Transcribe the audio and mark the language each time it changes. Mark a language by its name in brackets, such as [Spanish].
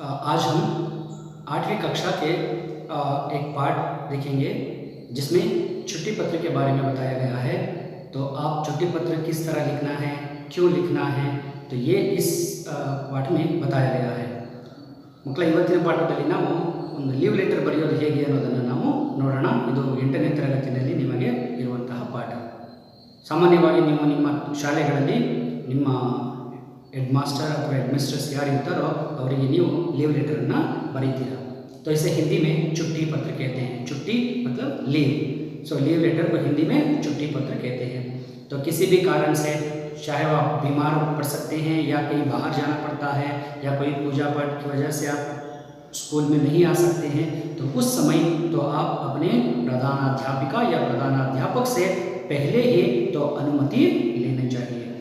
[Hindi] आज हम 8वीं कक्षा के एक पाठ देखेंगे जिसमें छुट्टी पत्र के बारे में बताया गया है। तो आप छुट्टी पत्र किस तरह लिखना है, क्यों लिखना है, तो ये इस पाठ में बताया गया है। [Kannada] ಮಕ್ಕಳ ಇವತ್ತಿನ ಪಾಠದಲ್ಲಿ ನಾವು ಒಂದು ಲೀವ್ ಲೆಟರ್ ಬರೆಯೋದು ಹೇಗೆ ಅನ್ನೋದನ್ನು ನಾವು ನೋಡೋಣ। ಇದು 8ನೇ ತರಗತಿಯಲ್ಲಿ ನಿಮಗೆ ಇರುವಂತಹ ಪಾಠ। ಸಾಮಾನ್ಯವಾಗಿ ನೀವು ನಿಮ್ಮ ಶಾಲೆಗಳಲ್ಲಿ ನಿಮ್ಮ हेड मास्टर अथवा हेड मिस्ट्रेस यार इर्तारो ಅವರಿಗೆ ನೀವು लीव लेटर ना बरीतीरा। [Hindi] तो इसे हिंदी में छुट्टी पत्र कहते हैं। छुट्टी मतलब लीव। सो लीव लेटर को हिंदी में छुट्टी पत्र कहते हैं। तो किसी भी कारण से चाहे आप बीमार पड़ सकते हैं या कहीं बाहर जाना पड़ता है या कोई पूजा पाठ की वजह से आप स्कूल में नहीं आ सकते हैं, तो उस समय तो आप अपने प्रधानाध्यापिका या प्रधानाध्यापक से पहले ही तो अनुमति लेनी चाहिए।